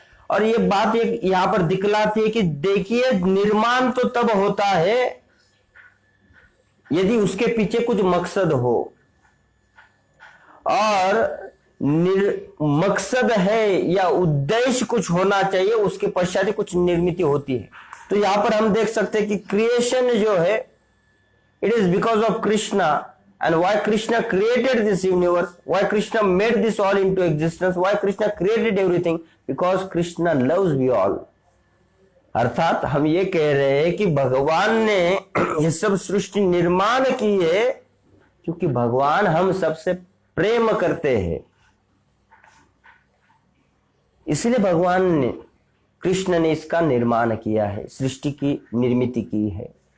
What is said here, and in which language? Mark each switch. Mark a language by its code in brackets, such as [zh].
[hi] और ये बात एक यहां पर दिखलाती है कि देखिए निर्माण तो तब होता है यदि उसके पीछे कुछ मकसद हो, और मकसद है या उद्देश्य कुछ होना चाहिए, उसके पश्चात कुछ निर्मित होती है। तो यहां पर हम देख सकते हैं कि क्रिएशन जो है [en] It is because of Krishna, and why Krishna created this universe, why Krishna made this all into existence, why Krishna created everything, because Krishna loves we all। [hi] अर्थात हम ये कह रहे हैं कि भगवान ने ये सब सृष्टि निर्माण की है क्योंकि भगवान हम सबसे प्रेम करते हैं, इसलिए भगवान ने कृष्ण ने इसका निर्माण किया है, सृष्टि की निर्मित की है।